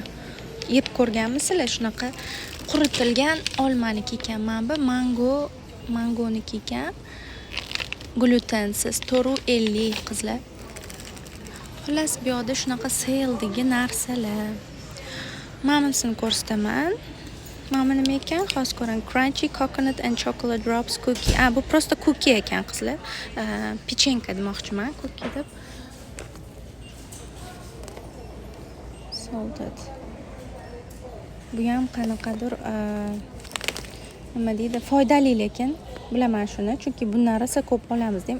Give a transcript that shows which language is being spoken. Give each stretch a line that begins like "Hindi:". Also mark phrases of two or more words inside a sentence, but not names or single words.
Uzbek: Yeb ko'rganmisizlar shunaqa quritilgan olmaniki ekan. Mana bu mangoniki ekan. Glutensiz $4.50 qizlar. Xullas, bu yerda shunaqa sale'dagi narsalar. Mana bunisini ko'rsataman. Mana bu nima ekan? Xos ko'ring,
English: crunchy coconut and chocolate drops cookie.
Uzbek: Bu prosta cookie ekan qizlar. Pechenka demoqchiman, cookie deb. Salted. Bu ham qanaqadir nima deydi, foydali, lekin bilaman shuni, chunki bundan rosa ko'p olamiz ham.